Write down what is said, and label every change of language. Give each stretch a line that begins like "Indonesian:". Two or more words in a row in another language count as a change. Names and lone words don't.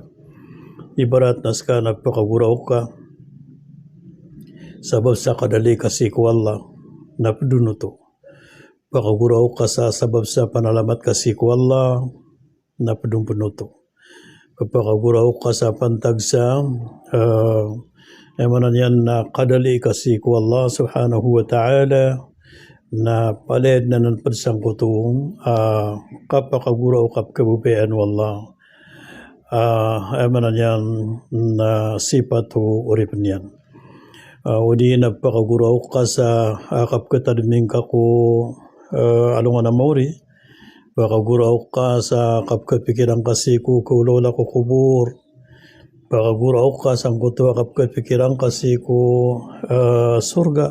Maranao: Ibarat nas ka nagpakagurao ka sabab sa kadali ka si ko Allah na padunuto pakagurao ka sa sabab sa panalamat kasi ko Allah na padumpunuto. Pakagurao ka sa pantag sa emanan yan na kadali kasi ko Allah
Arabic: سبحانه وتعالى
Maranao: na paled na nanpadsang kutong kapakagurao kap kabupayan wallah emanan yan na sipatu uripin yan. Udi na pakagurao ka sa kapkatadming ka ko alungan na mauri pakagurao ka sa kapkapikiran kasi ko kulola ko kubur Pakaguro ka sangkuto kapag pikiran kasi ko surga.